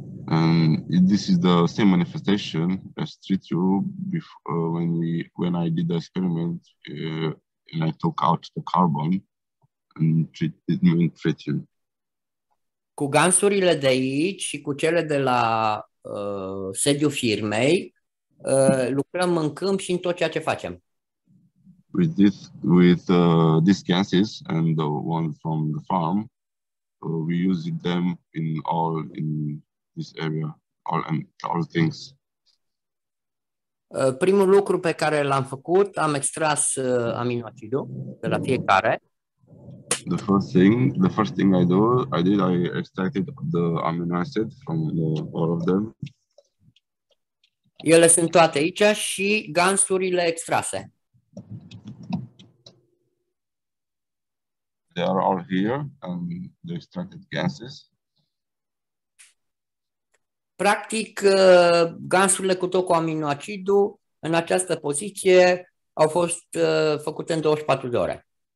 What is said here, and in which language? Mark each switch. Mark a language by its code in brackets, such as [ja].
[en] And this is the same manifestation as tritium when I did the experiment and I took out the carbon and it meant tritium. [ro] Cu gansurile de aici și cu cele de la sediul firmei lucrăm în câmp și în tot ceea ce facem. [en] With these gases and the ones from the farm, we use them in this area, all things. [ro] Primul lucru pe care l-am făcut, am extras aminoacidul de la fiecare. [en] The first thing I extracted the amino acid from all of them. [ro] Ele sunt toate aici și gansurile extrase. [en] They are all here and the extracted gases. [ro] Practic, gansurile cu tot cu aminoacidul în această poziție au fost făcute în 24 de ore.